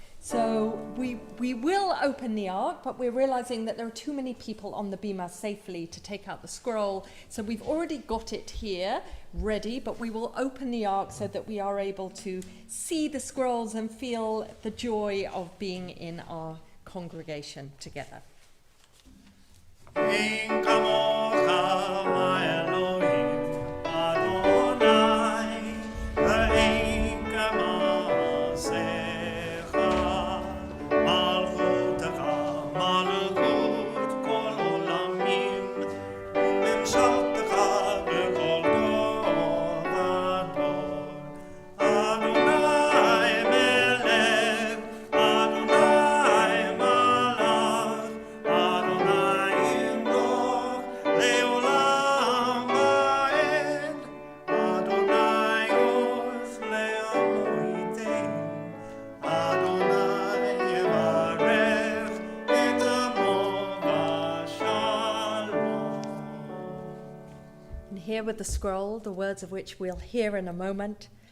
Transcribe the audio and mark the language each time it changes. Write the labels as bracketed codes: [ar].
[en] So we will open the ark, but we're realizing that there are too many people on the bima safely to take out the scroll. So we've already got it here ready, but we will open the ark so that we are able to see the scrolls and feel the joy of being in our congregation together. [he] אין כמוך האלוהים אדוני, ואין כמעשיך. מלכותך מלכות כל עולמים, וממשלתך בכל דור ודור. אדוני מלך, אדוני מלך, אדוני ימלוך לעולם ועד. אדוני עוז לעמו ייתן, אדוני יברך את עמו בשלום. [en] And here with the scroll, the words of which we'll hear in a moment.